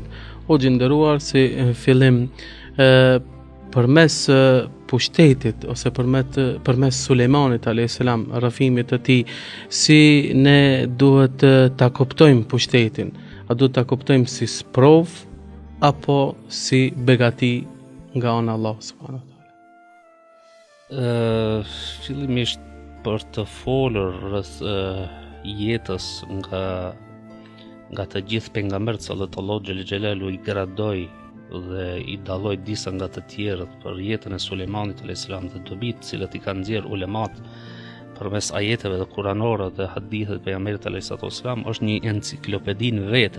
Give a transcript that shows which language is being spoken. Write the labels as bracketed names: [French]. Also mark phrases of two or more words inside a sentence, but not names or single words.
[Albanian] O gjinderuar, si fillim përmes pushtetit ose përmes Sulejmanit [Arabic] عليه السلام, [Albanian] rrafimit të tij, si ne duhet ta kuptojmë pushtetin? A duhet ta kuptojmë si sprov apo si begati nga ana Allah [Arabic] سبحانه وتعالى? [Albanian] Fillimisht për të folur rreth jetës nga të gjithë pejgamberët [Arabic] صلى الله جل جلاله [Albanian] i gradoi dhe i dalloi disa nga të tjerët për jetën e Sulejmanit [Arabic] عليه السلام [Albanian] dhe dobit të cilat i kanë nxjerr ulemat përmes ajeteve dhe kuranore dhe hadithe të pejgamberit [Arabic] عليه السلام, [Albanian] është një enciklopedi në vete.